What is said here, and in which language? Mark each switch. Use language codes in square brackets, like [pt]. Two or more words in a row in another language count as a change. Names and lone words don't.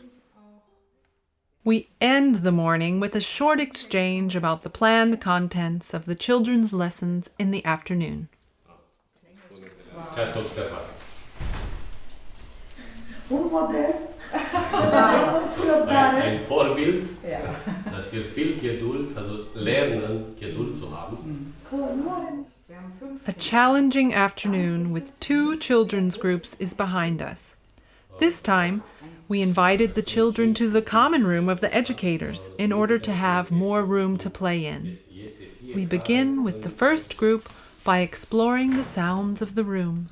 [en] We end the morning with a short exchange about the planned contents of the children's lessons in the afternoon. [ro] Ce ați observat? Un model. [de] Ein Vorbild, dass wir viel Geduld, also lernen, Geduld zu haben. [en] A challenging afternoon with 2 children's groups is behind us. This time, we invited the children to the common room of the educators in order to have more room to play in. We begin with the first group by exploring the sounds of the room.